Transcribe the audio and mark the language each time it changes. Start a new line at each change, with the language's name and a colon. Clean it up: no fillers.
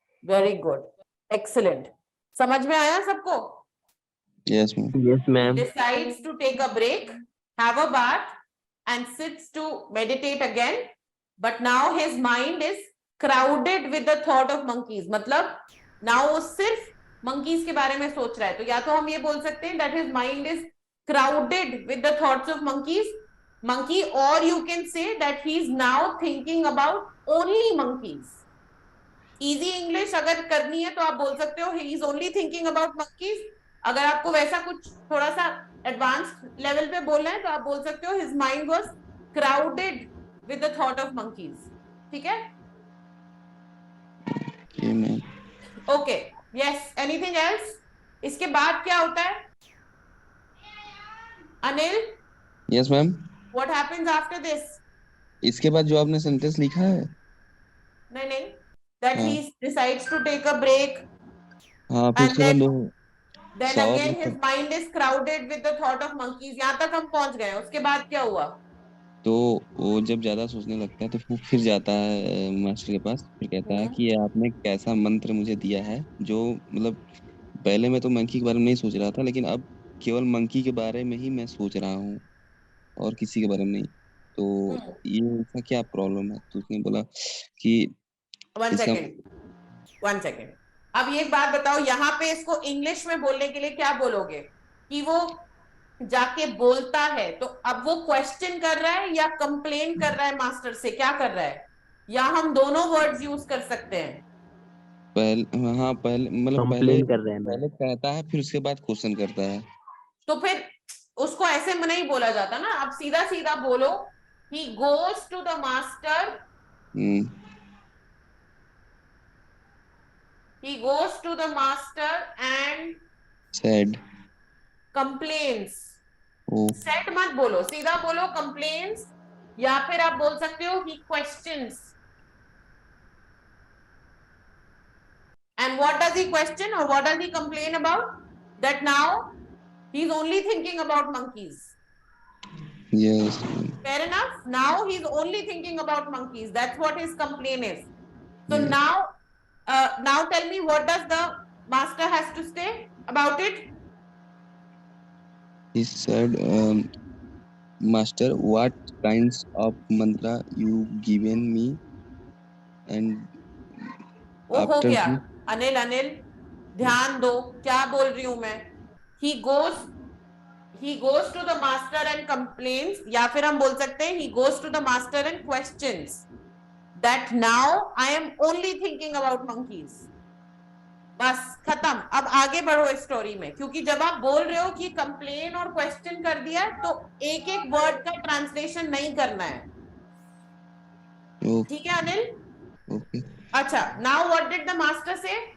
English: Very good. Excellent.
Hindi: समझ में आया सबको?
English: Yes, ma'am. Yes, ma'am. Decides to take a break, have a bath, and sits to meditate again. But now his mind is crowded with the thought of monkeys.
Hindi: मतलब now वो सिर्फ monkeys के बारे में सोच रहा है. तो या तो हम ये बोल सकते हैं
English: that his mind is crowded with the thoughts of monkey, or you can say that he is now thinking about only monkeys.
Hindi: Easy English अगर करनी है तो आप बोल सकते हो
English: he is only thinking about monkeys.
Hindi: अगर आपको वैसा कुछ थोड़ा सा एडवांस लेवल पे बोलना है तो आप बोल सकते हो
English: his mind was crowded with the thought of monkeys.
Hindi: ठीक है?
English: Okay, ma'am. Okay. Yes. Anything else?
Hindi: इसके बाद क्या होता है? Anil? Yes, ma'am.
English: What happens after this?
Hindi: इसके बाद जो आपने सेंटेंस लिखा है, नहीं. That हाँ.
English: he decides to take a break.
Hindi: हाँ, फिर
English: And
Hindi: उसके बाद
English: then
Hindi: सवाल
English: again his mind is crowded with the thought of monkeys.
Hindi: यहाँ तक हम पहुंच गए. उसके बाद क्या हुआ? तो वो जब ज्यादा सोचने लगता है तो वो फिर जाता है मास्टर के पास, फिर कहता है कि आपने कैसा मंत्र मुझे दिया है, जो मतलब पहले मैं तो मंकी के बारे में नहीं सोच रहा था, लेकिन अब केवल मंकी के बारे में ही मैं सोच रहा हूँ और किसी के बारे में नहीं। तो ये इसका क्या प्रॉब्लम है? तो उसने बोला कि
English: One second.
Hindi: अब ये एक बात बताओ, यहाँ पे इसको इंग्लिश में बोलने के लिए क्या बोलोगे? कि वो जाके बोलता है, तो अब वो क्वेश्चन कर रहा है या कंप्लेन कर रहा है मास्टर से? क्या कर रहा है? या हम दोनों वर्ड्स यूज कर सकते हैं? पहले कंप्लेन कर रहे हैं। पहले कहता है, फिर उसके बाद क्वेश्चन करता है। तो फिर उसको ऐसे में नहीं बोला जाता ना, आप सीधा सीधा बोलो
English: he goes to the master. He goes to the master and said complains. said
Hindi: मत बोलो, सीधा बोलो complains, या फिर आप बोल सकते हो
English: he questions. And what does he question or what does he complain about? That now he's only thinking about monkeys. Yes. Fair enough. Now he's only thinking about monkeys. That's what his complaint is. So now tell me, what does the master has to say about it? He said, Master, what kinds of mantra you given me? And
Hindi: हो गया। अनिल ध्यान दो, क्या बोल रही हूं मैं?
English: He goes to the master and complains,
Hindi: या फिर हम बोल सकते हैं
English: he goes to the master and questions that now I am only thinking about monkeys.
Hindi: बस खत्म। अब आगे बढ़ो इस स्टोरी में, क्योंकि जब आप बोल रहे हो कि कंप्लेन और क्वेश्चन कर दिया तो एक एक वर्ड का ट्रांसलेशन नहीं करना है। ठीक है अनिल?
English: Okay. अच्छा, now what did the master say?